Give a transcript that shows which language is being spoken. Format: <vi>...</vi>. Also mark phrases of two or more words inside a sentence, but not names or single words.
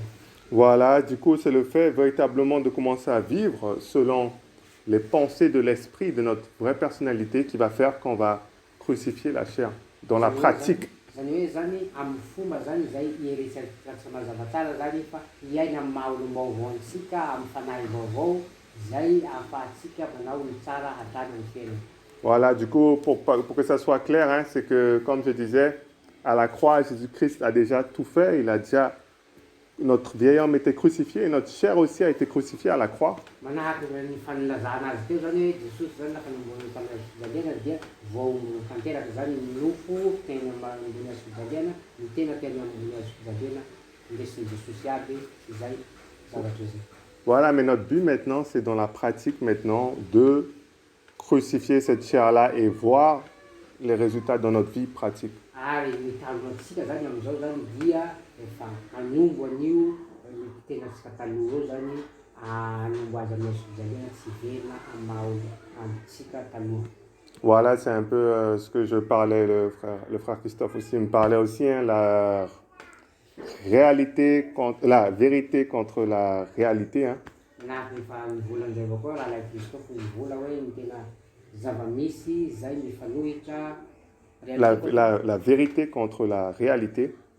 <fr>Voilà, du coup, c'est le fait véritablement de commencer à vivre selon les pensées de l'esprit, de notre vraie personnalité, qui va faire qu'on va crucifier la chair dans la pratique.</fr> <mg>Zany hoe zany amin'ny fomba zany zay ieritseritsy mazava tsara zany fa iaina amin'ny mahaolom-baovao antsika amin'ny fanahy vaovao zay ahafahantsika manao ny tsara hatrany amin'ny fiainana.</mg> <fr>Voilà, du coup, pour que ça soit clair, hein, c'est que, comme je disais, à la croix, Jésus-Christ a déjà tout fait. Il a déjà, notre vieil homme était crucifié et notre chair aussi a été crucifiée à la croix.</fr> <mg>Manahaky ny fanilazana azy teo zany hoe Jesosy zany lafa nambony tamin'ny fijaliana dia vao tanteraka zany ny nofo tena ambony hazo fijaliana, ny tena tena ambony hazo fijaliana indesin'ny Jesosy aby izay zavatra zay.</mg> <fr>Voilà, mais notre but maintenant, c'est dans la pratique maintenant de crucifier cette chair-là et voir les résultats dans notre vie pratique.</fr> <mg>Ary ny tanjontsika zany amin'izao zany dia efa hanombo an'io tenatsika taloha eo zany hanombo azy amin'ny hazo fijaliana tsy verina amin'ny mahaolo taloha.</mg> <fr>Voilà, c'est un peu ce que je parlais, le frère Christophe aussi me parlait aussi, hein, la vérité contre la réalité. Hein. La vérité contre la réalité.</fr>